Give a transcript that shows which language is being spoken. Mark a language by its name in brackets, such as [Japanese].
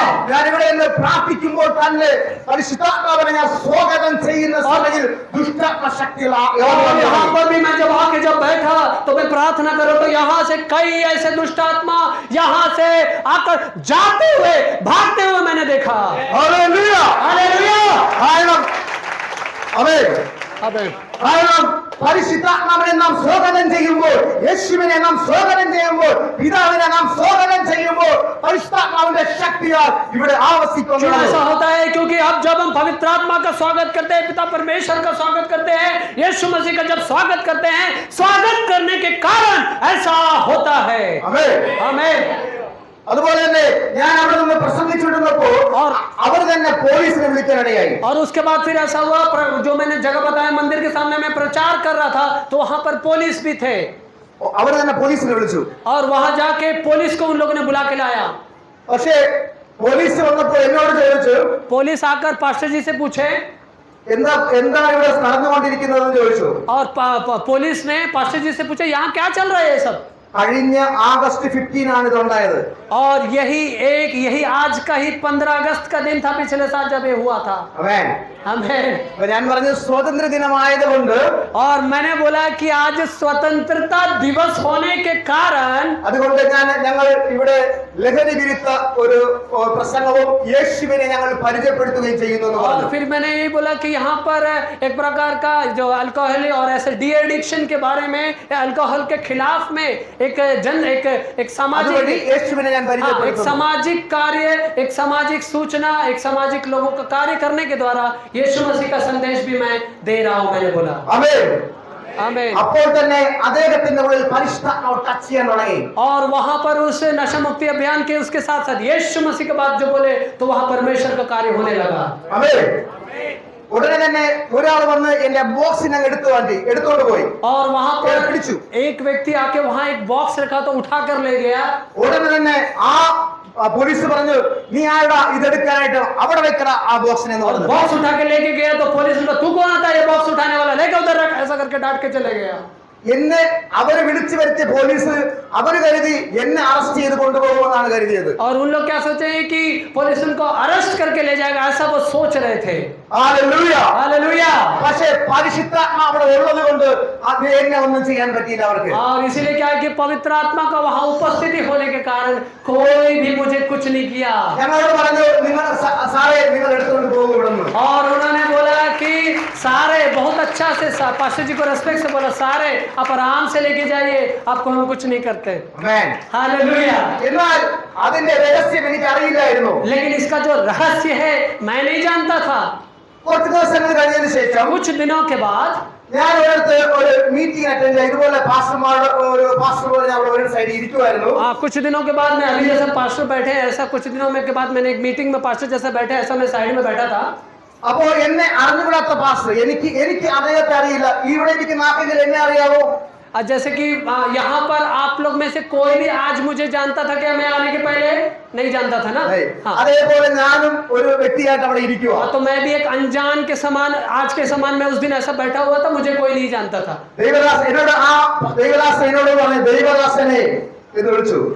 [Malayalam] ഞാനിവിടെ എന്ന് പ്രാർത്ഥിക്കുമ്പോൾ തന്നെ പരിശുദ്ധാത്മാവിനെ ഞാൻ സ്വാഗതം ചെയ്യുന്ന സമയത്തിൽ ദുഷ്ടാത്മ ശക്തികൾ [Hindi] यहाँ पर भी मैं जब आके जब बैठा तो मैं प्रार्थना करो तो यहाँ से कई ऐसे दुष्ट आत्मा यहाँ से आकर जाते हुए भागते हुए मैंने देखा. [Malayalam] ഹല്ലേലൂയ. [Hindi] हालेलुया. [Malayalam] കാരണം ആമേൻ. [Hindi] आमीन. [Malayalam] കാരണം പരിശുദ്ധാത്മാവിനെ നാം സ്വാഗതം ചെയ്യുമ്പോൾ, യേശുവിനെ നാം സ്വാഗതം ചെയ്യുമ്പോൾ, പിതാവിനെ നാം സ്വാഗതം ചെയ്യുമ്പോൾ പരിശുദ്ധാത്മാവിന്റെ ശക്തിയാൽ ഇവിടെ [Hindi] क्यों [Malayalam] ആവസിക്കുന്നു. [Hindi] ऐसा होता है? क्योंकि अब जब हम पवित्र आत्मा का स्वागत करते हैं, पिता परमेश्वर का स्वागत करते हैं, यीशु मसीह का जब स्वागत करते हैं, स्वागत करने के कारण ऐसा होता है. [Malayalam] ആമേൻ. [Hindi] आमीन. [Malayalam] അതുപോലെ തന്നെ ഞാൻ അവിടെ നിന്ന് പ്രസംഗിച്ചിരുന്നപ്പോൾ അവർ തന്നെ പോലീസിനെ വിളിക്കാനിടയായി. [Hindi] और उसके बाद फिर ऐसा हुआ जो मैंने जगह बताया मंदिर के सामने मैं प्रचार कर रहा था तो वहां पर पुलिस भी थे. [Malayalam] അവർ തന്നെ പോലീസിനെ വിളിച്ചു. [Hindi] और वहां जाके पुलिस को उन लोगों ने बुला के लाया. [Malayalam] പക്ഷേ പോലീസ് വന്നപ്പോൾ എന്നോട് ചോദിച്ചു, [Hindi] पुलिस आकर पास्टर जी से पूछे [Malayalam] എന്താണ് ഇവിടെ നടന്നുകൊണ്ടിരിക്കുന്നതെന്ന് ചോദിച്ചു. [Hindi] और पुलिस ने पास्टर जी से पूछा यहाँ क्या चल रहा है ये सब. [Malayalam] കഴിഞ്ഞ ആഗസ്റ്റ് 15 ആണ് ഇതുണ്ടായത്. [Hindi] और यही आज का ही 15 अगस्त का दिन था पिछले साल जब ये हुआ था. [Malayalam] ആമേൻ. [Hindi] आमीन. [Malayalam] അപ്പൊ ഞാൻ പറഞ്ഞു സ്വാതന്ത്ര്യ ദിനമായതുകൊണ്ട് [Hindi] और मैंने बोला कि आज स्वतंत्रता दिवस होने के कारण [Malayalam] അതുകൊണ്ട് ഞങ്ങൾ ഇവിടെ ലഹരി വിരുദ്ധ ഒരു പ്രസംഗവും യേശുവിനെ ഞങ്ങൾ പരിചയപ്പെടുത്തുകയും ചെയ്യുന്നു എന്ന് [Hindi] और [Malayalam] പറഞ്ഞു. [Hindi] फिर मैंने ये बोला कि यहाँ पर एक प्रकार का जो अल्कोहल और ऐसे डी एडिक्शन के बारे में अल्कोहल के खिलाफ में एक सामाजिक [Malayalam] അതുവഴി യേശുവിനെ ഞാൻ [Hindi] एक [Malayalam] പരിചയപ്പെടുത്തുന്നു. [Hindi] सामाजिक कार्य, एक सामाजिक सूचना, एक सामाजिक लोगों का कार्य करने के द्वारा यीशु मसीह का संदेश भी मैं दे रहा हूं. मैंने बोला [Malayalam] ആമേൻ. [Hindi] आमीन. [Malayalam] അപ്പോൾ തന്നെ അദ്ദേഹത്തിന്റെ ഉള്ളിൽ പരിശുദ്ധാത്മാവ് ടച്ച് ചെയ്യാൻ തുടങ്ങി. [Hindi] और वहां पर उस नशा मुक्ति अभियान के उसके साथ साथ यीशु मसीह के बाद जो बोले तो वहां परमेश्वर का कार्य होने लगा. [Malayalam] ആമേൻ. ഉടനെ തന്നെ ഒരാൾ വന്ന് എന്റെ ബോക്സിനെ എടുത്തോണ്ട് പോയി. [Hindi] और वहां पर [Malayalam] പിടിച്ചു. [Hindi] एक व्यक्ति आके वहां एक बॉक्स रखा तो उठा कर ले गया. [Malayalam] ഉടനെ തന്നെ ആ പോലീസ് പറഞ്ഞു നീ ആരുടെ ഇതെടുക്കാനായിട്ട് അവിടെ വെക്കറ ആ ബോക്സിനെ എന്ന് പറഞ്ഞു. [Hindi] बॉक्स उठा के लेके गया तो पुलिस ने तू कौन आता है ये बॉक्स उठाने वाला, लेके उधर रख, ऐसा करके डांट के चले गया. [Malayalam] എന്നെ അവരെ വിളിച്ചു വരുത്തിയ പോലീസ് അവര് കരുതി എന്നെ അറസ്റ്റ് ചെയ്ത് കൊണ്ടുപോകുമെന്നാണ് കരുതിയത്. [Hindi] और उन लोग क्या सोचे हैं कि पुलिस उनको अरेस्ट करके ले जाएगा, ऐसा वो सोच रहे थे. [Malayalam] ഹല്ലേലൂയ. [Hindi] हालेलुया. [Malayalam] പക്ഷേ പരിശുദ്ധാത്മാവ് അവിടെ ഉള്ളത് കൊണ്ട് അത് എന്നെ ഒന്നും ചെയ്യാൻ പറ്റിയില്ല അവർക്ക്. [Hindi] और इसीलिए क्या है कि पवित्र आत्मा का वहां उपस्थिति होने के कारण कोई भी मुझे कुछ नहीं किया. [Malayalam] ഞങ്ങളോട് പറഞ്ഞു നിങ്ങൾ സാറേ നിങ്ങൾ എടുത്തുകൊണ്ട് പോകും ഇവിടുന്ന്. [Hindi] और उन्होंने बोला कि सारे बहुत अच्छा से पास्टर जी को रेस्पेक्ट से बोला सारे आप आराम से लेके जाइए, आपको हम कुछ नहीं करते. [Malayalam] ആമേൻ. [Hindi] हालेलुया. [Malayalam] എന്നാൽ അതിന്റെ രഹസ്യം എനിക്ക് അറിയില്ലായിരുന്നു. [Hindi] लेकिन इसका जो रहस्य है मैं नहीं जानता था. [Malayalam] കുറച്ച് ദിവസങ്ങൾ കഴിഞ്ഞതിന് ശേഷം [Hindi] कुछ दिनों के बाद [Malayalam] ഞാൻ ഒരിടത്ത് ഒരു മീറ്റിംഗ് അറ്റൻഡ് ചെയ്തു. ഇതുപോലെ പാസ്റ്റർ പോലെ ഞാൻ അവിടെ ഒരു സൈഡിൽ ഇരിക്കുമായിരുന്നു. [Hindi] कुछ दिनों के बाद मैं अभी जैसा पास्टर बैठे ऐसा कुछ दिनों में के बाद मैंने एक मीटिंग में पास्टर जैसा बैठे ऐसा मैं साइड में बैठा था. [Malayalam] അപ്പോ എന്നെ അറിഞ്ഞുകൂടാത്ത പാസ്റ്റർ എനിക്ക് അദ്ദേഹത്തെ അറിയില്ല. ഇവിടെ ഇരിക്കുന്ന ആർക്കെങ്കിലും എന്നെ അറിയാവോ? [Hindi] जैसे कि यहाँ पर आप लोग में से कोई भी आज मुझे जानता था क्या? मैं आने के पहले नहीं जानता था ना. हाँ. [Malayalam] അതേപോലെ ഞാനും ഒരു വ്യക്തിയായിട്ട് അവിടെ ഇരിക്കുക. [Hindi] तो मैं भी एक अनजान के समान आज के समान मैं उस दिन ऐसा बैठा हुआ था, मुझे कोई नहीं जानता था. [Malayalam] ദൈവദാസൻ എന്നോട് പറഞ്ഞു ദൈവദാസനെ എന്ന് വിളിച്ചു.